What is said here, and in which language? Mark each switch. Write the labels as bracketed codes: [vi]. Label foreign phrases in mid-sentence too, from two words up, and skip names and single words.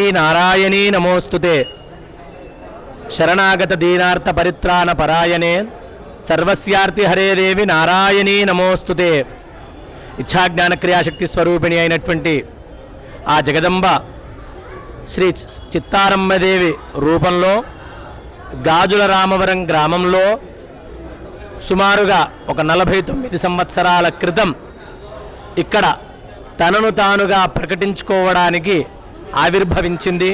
[sa] नारायणी नमोस्तुते शरणागत दीनार्थ परित्राण परायणे सर्वस्यार्ति हरे देवी नारायणी नमोस्तुते इच्छाज्ञान क्रियाशक्ति स्वरूपिणी [te] అయినటువంటి ఆ జగదంబ శ్రీ చిత్తారమ్మదేవి రూపంలో గాజుల రామవరం గ్రామంలో సుమారుగా ఒక 49 సంవత్సరాల క్రితం ఇక్కడ తనను తానుగా ప్రకటించుకోవడానికి ఆవిర్భవించింది.